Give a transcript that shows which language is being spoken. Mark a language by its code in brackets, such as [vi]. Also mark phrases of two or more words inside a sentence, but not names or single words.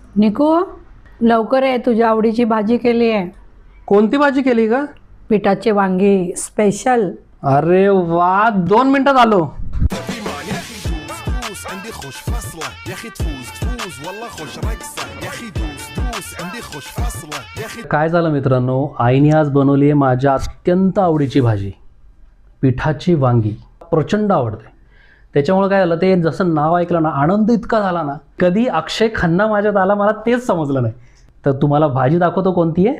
[mr] निकू लवकर आहे, तुझ्या आवडीची भाजी केली आहे. कोणती भाजी केली का? पिठाचे वांगी स्पेशल. अरे वा, 2 मिनिटात आलो. [ar] يا اخي دوس عندي خوش فصله يا اخي تفوز والله خوش رقصه يا اخي دوس عندي خوش فصله يا اخي. [mr] काय झालं मित्रांनो, आईने आज बनवली आहे माझ्या अत्यंत आवडीची भाजी, पिठाची वांगी. प्रचंड आवडते. त्याच्यामुळे काय झालं, ते जसं नाव ऐकलं ना, आनंद इतका झाला ना. कधी अक्षय खन्ना माझ्यात आला मला तेच समजलं नाही. तर तुम्हाला भाजी दाखवतो कोणती आहे.